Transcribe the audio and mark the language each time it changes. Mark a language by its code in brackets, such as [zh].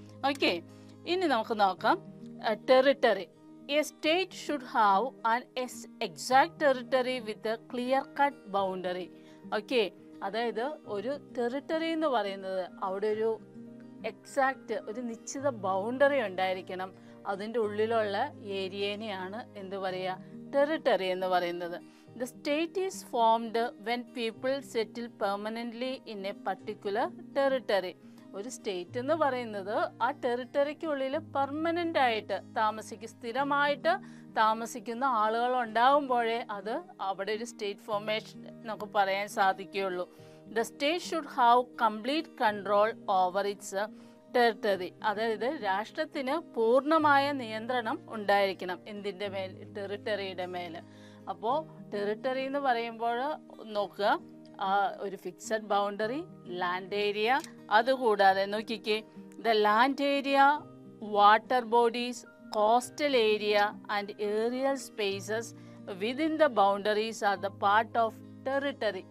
[ml] Okay, ഇനി നമുക്ക് നോക്കാം [en] Territory. A state should have an exact territory with a clear cut boundary. [ml] Okay, അതായത് ഒരു ടെറിട്ടറി എന്ന് പറയുന്നത് അവിടെ ഒരു എക്സാക്റ്റ് ഒരു നിശ്ചിത ബൗണ്ടറി ഉണ്ടായിരിക്കണം. അതിൻ്റെ ഉള്ളിലുള്ള ഏരിയനെയാണ് ടെറിട്ടറി എന്ന് പറയുന്നത്. [en] The state is formed when people settle permanently in a particular territory. [ml] ഒരു സ്റ്റേറ്റ് എന്ന് പറയുന്നത് ആ ടെറിട്ടറിക്കുള്ളിൽ പെർമനൻ്റ് ആയിട്ട് സ്ഥിരമായിട്ട് താമസിക്കുന്ന ആളുകൾ ഉണ്ടാകുമ്പോഴേ അത് അവിടെ ഒരു സ്റ്റേറ്റ് ഫോർമേഷൻ നമുക്ക് പറയാൻ സാധിക്കുകയുള്ളൂ. [en] The state should have complete control over its territory. [ml] അതായത് രാഷ്ട്രത്തിന് പൂർണ്ണമായ നിയന്ത്രണം ഉണ്ടായിരിക്കണം എന്തിൻ്റെ മേൽ? ടെറിട്ടറിയുടെ മേൽ. അപ്പോൾ ടെറിട്ടറി എന്ന് പറയുമ്പോൾ നോക്കുക, ഒരു ഫിക്സഡ് ബൗണ്ടറി, ലാൻഡ് ഏരിയ, അതുകൂടാതെ നോക്കിക്കേ, [en] The land area, water bodies, coastal area and aerial spaces within the boundaries are the part of territory.